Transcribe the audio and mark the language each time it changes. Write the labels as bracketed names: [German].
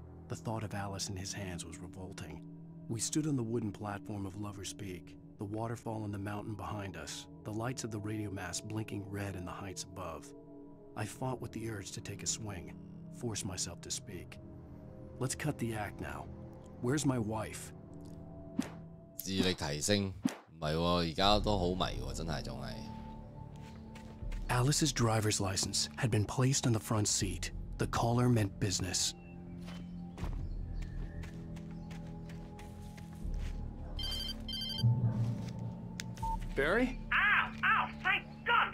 [English] The thought of Alice in his hands was revolting. We stood on the wooden platform of Lover's Peak, the waterfall in the mountain behind us, the lights of the radio mast blinking red in the heights above. I fought with the urge to take a swing, force myself to speak. Let's cut the act now. Where's my wife? [Cantonese] 智力提升，唔係喎，而家都好迷喎，真係仲係。 [English] Alice's driver's license had been placed on the front seat. The caller meant business. Barry? Ow! Ow! Thank God!